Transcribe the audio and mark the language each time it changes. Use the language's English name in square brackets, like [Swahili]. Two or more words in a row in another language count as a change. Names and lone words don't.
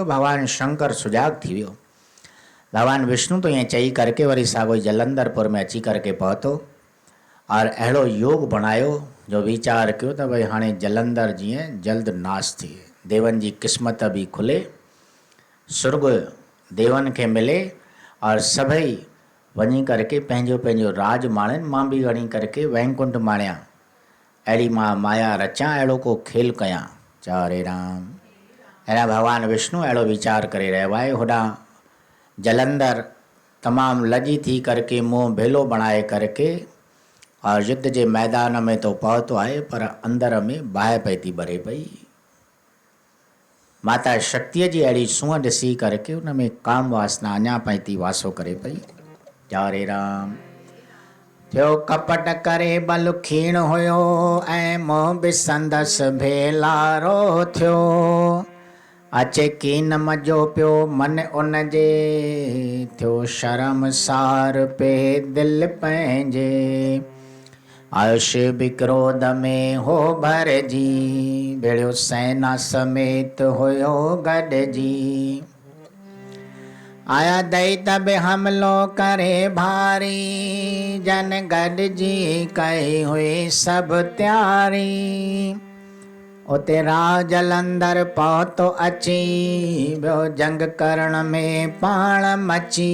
[Sindhi] भगवान शंकर सुजाग थी वियो। भगवान विष्णु तो ईअं चई करके वरी साॻो जलंधरपुर में अची करके पहुतो और अहिड़ो योग बणायो जो वीचार कयो त भई हाणे जलंधर जीअं जल्द नाश थिए, देवनि जी क़िस्मत बि खुले, सुर्ग देवनि खे मिले और सभई वञी करके पंहिंजो पंहिंजो राज माणनि। मां बि वञी करके वैकुंठ माणियां, अहिड़ी मां माया रचां, अहिड़ो को खेल कयां। चयो रे राम। अहिड़ा भगवान विष्णु अहिड़ो वीचार करे रहियो आहे। होॾां जलंधर तमामु लजी थी करके मुंहुं भेलो बणाए करके और युद्ध जे मैदान में तो पहुतो आहे, पर अंदर में बाहि पई थी भरे पई। माता शक्तिअ जी अहिड़ी सूंहं ॾिसी करके उन में काम वासना अञा पई थी वासो करे पई। चयो रे राम। थियो कपट करे बल खीण हुयो ऐं मोह बि संदसि भेलारो थियो। अचे कीन मजो पियो मन उन जे, थियो शर्मसार पे दिल पंहिंजे। आयुष्य बि क्रोध में हो भरजी, भेड़ियो सेना समेत हुयो गॾजी। आया दैत बि हमलो करे भारी, जन गॾजी कई हुई सभु तयारी। उते राह जलंधर पहुतो अची, ॿियो जंग करण में पाण मची।